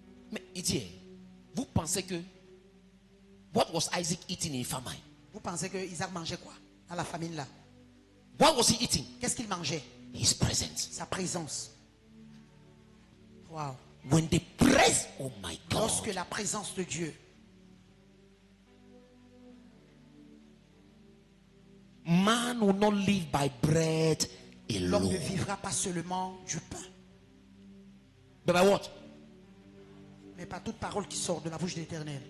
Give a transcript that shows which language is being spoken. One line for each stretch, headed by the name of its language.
French: Mais il dit, vous pensez que
English: what was Isaac eating in famine?
French: Vous pensez que Isaac mangeait quoi? Dans la famine là.
English: What was he eating?
French: Qu'est-ce qu'il mangeait?
English: His presence.
French: Sa présence. Wow.
English: When the presence, oh my God.
French: Lorsque la présence de Dieu.
English: Man will not live by bread
French: L'homme ne
English: alone.
French: vivra pas seulement du pain,
English: But by what?
French: mais par toute parole qui sort de la bouche de l'Éternel.